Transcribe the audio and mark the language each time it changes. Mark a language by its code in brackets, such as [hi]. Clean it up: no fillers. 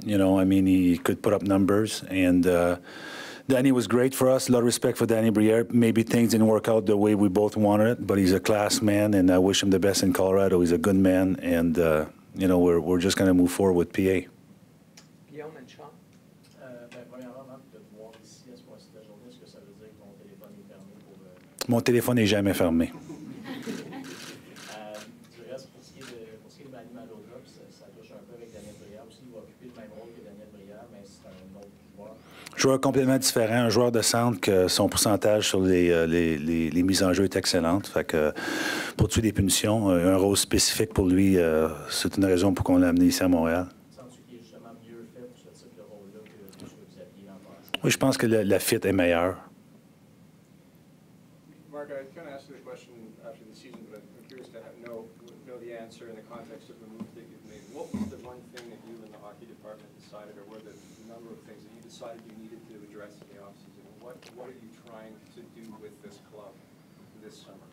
[en] I mean, he could put up numbers, and Danny was great for us. A lot of respect for Danny Briere. Maybe things didn't work out the way we both wanted it, but he's a class man, and I wish him the best in Colorado. He's a good man, and we're just going to move forward with PA. Guillaume and Sean? [fr] Premièrement, Marc, de te voir ici à ce point-ci de la journée, est-ce que ça veut dire que ton téléphone est fermé pour... Mon téléphone n'est jamais fermé. Du reste, pour ce qui est de Manny Malhotra, ça touche un peu avec Daniel Brière aussi. Il va occuper le même rôle que Daniel Brière, mais c'est un autre joueur. Joueur complètement différent, un joueur de centre que son pourcentage sur les mises en jeu est excellente. Fait que pour tuer des punitions, un rôle spécifique pour lui, c'est une raison pour qu'on l'a amené ici à Montréal. Sens-tu qu'il est justement mieux fait pour ce type de rôle-là que ce que vous aviez l'an passé? Oui, je pense que la fit est meilleure. [en] Marc, I kind of asked you the question after the season, but I'm curious to know the answer in the context of the move that you've made. What was the one thing that you and the hockey department decided, or were the number of things that you decided you needed to address in the offseason? What are you trying to do with this club this summer?